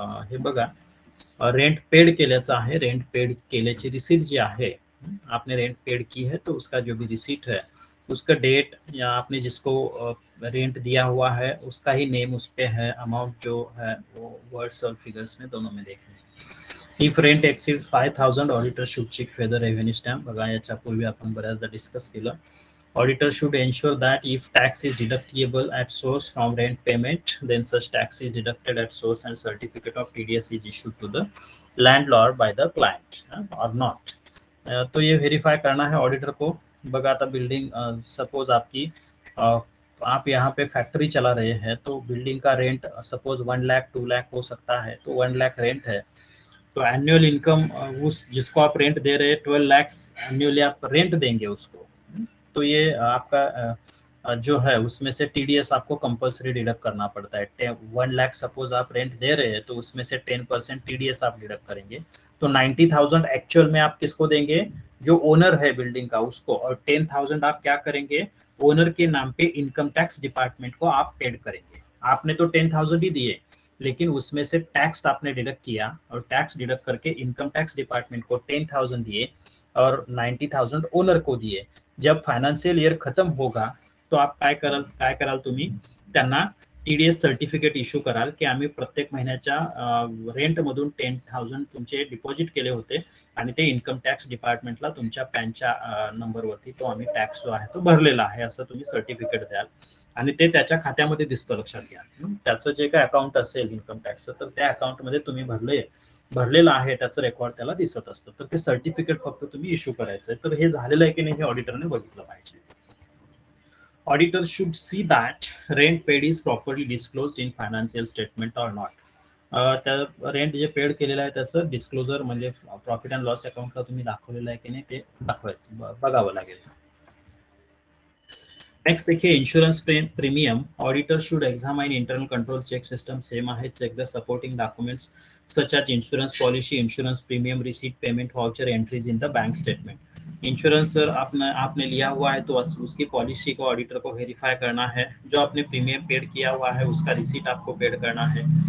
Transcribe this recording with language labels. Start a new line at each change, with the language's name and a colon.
Marathi: हे बघा rent paid केल्याचं आहे, रेंट पेड केल्याची रिसीट जी आहे,
Hindi: आपने रेंट पेड की है तो उसका जो भी रिसीट है उसका डेट या आपने जिसको रेंट दिया हुआ है उसका ही नेम उस पे है, अमाउंट जो है वो वर्ड्स और फिगर्स में दोनों में देखना है.
English: If rent exceed 5000 auditor should check whether revenue stamp.
Marathi: बघा याच्यापूर्वी आपण बऱ्याचदा डिस्कस केलं.
English: Auditor should ensure that if tax is deductible at source from rent payment, then such tax is deducted at source and certificate of TDS is issued to the landlord by the client or not.
Hindi: तो ये verify करना है auditor को.
Marathi: बघा आता
Hindi: building suppose आपकी आप यहाँ पे फैक्ट्री चला रहे हैं तो बिल्डिंग का रेंट सपोज 1 लाख 2 लाख हो सकता है, तो 1 लाख रेंट है तो एनुअल इनकम उस जिसको आप रेंट दे रहे हैं 12 लाख एनुअली आप रेंट देंगे उसको. तो ये आपका जो है उसमें से टीडीएस आपको कंपलसरी डिडक्ट करना पड़ता है. 1 लाख सपोज आप रेंट दे रहे हैं तो उसमें से 10% टीडीएस आप डिडक्ट करेंगे. तो 90,000 एक्चुअल में आप किसको देंगे, जो ओनर है बिल्डिंग का उसको, और 10,000 आप क्या करेंगे, ओनर के नाम पे इनकम टैक्स डिपार्टमेंट को आप पेड करेंगे. आपने तो 10,000 ही दिए लेकिन उसमें से टैक्स आपने डिडक्ट किया और टैक्स डिडक्ट करके इनकम टैक्स डिपार्टमेंट को 10,000 दिए और 90,000 ओनर को दिए. जब फायनान्शियल ईयर खत्म होगा तो आप
Marathi: काय कराल तुम्ही त्यांना TDS सर्टिफिकेट इश्यू कराल की आम्ही प्रत्येक महिन्याच्या रेंट मधून 10,000 तुमचे डिपॉझिट केले होते आणि ते इन्कम टॅक्स डिपार्टमेंटला तुमच्या पॅनच्या नंबरवरती तो आम्ही टॅक्स जो आहे तो भरलेला आहे असं तुम्ही सर्टिफिकेट द्याल आणि ते त्याच्या खात्यामध्ये दिसतं, लक्षात घ्या. त्याचं जे काही अकाउंट असेल इन्कम टॅक्सचं तर त्या अकाउंटमध्ये तुम्ही भरलेलं आहे त्याचं रेकॉर्ड त्याला दिसत असतं. तर ते सर्टिफिकेट फक्त तुम्ही इश्यू करायचंय. तर हे झालेलं आहे की नाही हे ऑडिटरने बघितलं पाहिजे.
English: Auditor should see that rent paid is properly disclosed in financial statement or not.
Marathi: त्या रेंट जे पेड केलेलं आहे त्याचं डिस्क्लोजर म्हणजे प्रॉफिट अँड लॉस अकाउंटला तुम्ही दाखवलेलं आहे की नाही ते दाखवायचं, बघावं लागेल.
Hindi: नेक्स्ट देखिए insurance premium.
English: auditor should examine internal control check system
Marathi: same आहे.
English: Check the supporting documents such as insurance policy, insurance premium, receipt, payment voucher, entries in the bank statement.
Hindi: Insurance sir आपने लिया हुआ है तो उसकी पॉलिसी को auditor को verify करना है. जो आपने प्रीमियम पेड किया हुआ है उसका रिसीट आपको पेड करना है.